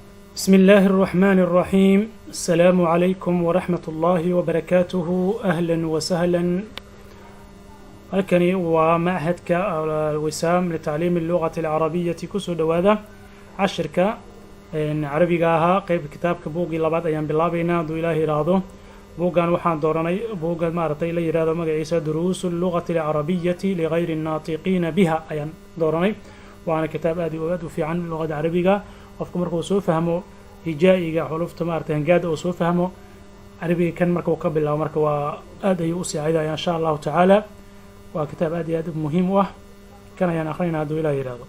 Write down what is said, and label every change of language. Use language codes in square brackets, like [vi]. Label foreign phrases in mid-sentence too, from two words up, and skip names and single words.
[ar] بسم الله الرحمن الرحيم. السلام عليكم ورحمة الله وبركاته. أهلا وسهلا. [so] halkani waa machadka alwisaam litacliimi [ar] اللغة العربية [so] kusoo dhowaada cashirka carabiga ahaa qeyb kitaabka buuggii labaad ayaan bilaabaynaa hadduu ilaah yidhaahdo. buuggan waxaan dooranay buugga maaragtay la yidhahdo magaciisa duruusu اللغة العربية لغayr الناطقيina biha ayaan dooranay. waana kitaab aad u fiican luqada carabiga. qofku markuu soo fahmo hijaa'iga xulufta maaragtay hangaada uu soo fahmo carabiga kan marka uu ka bilaabo marka waa aad ayuu u saacidaya [ar] إن شاء الله تعالى. [so] waa kitaab aad iyo aad muhiim u ah kan ayaan akhrinaynaa hadduu ilaah yidhaahdo.